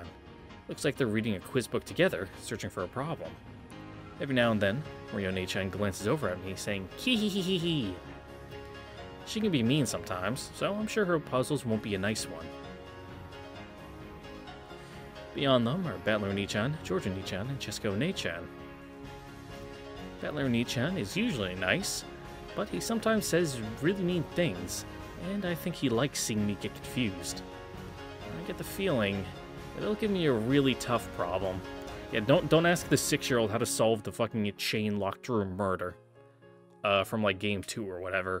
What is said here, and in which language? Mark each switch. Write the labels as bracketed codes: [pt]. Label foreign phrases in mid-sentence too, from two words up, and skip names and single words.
[en] Looks like they're reading a quiz book together, searching for a problem. Every now and then, Marione-chan glances over at me, saying, "Hee-hee-hee-hee-hee." She can be mean sometimes, so I'm sure her puzzles won't be a nice one. Beyond them are Battler-ni-chan, Georgia-ni-chan, and Chesko-ne-chan. Battler-ni-chan is usually nice, but he sometimes says really mean things, and I think he likes seeing me get confused. I get the feeling that he'll give me a really tough problem. Yeah, don't ask the 6-year-old how to solve the fucking chain locked room murder. From like game 2 or whatever.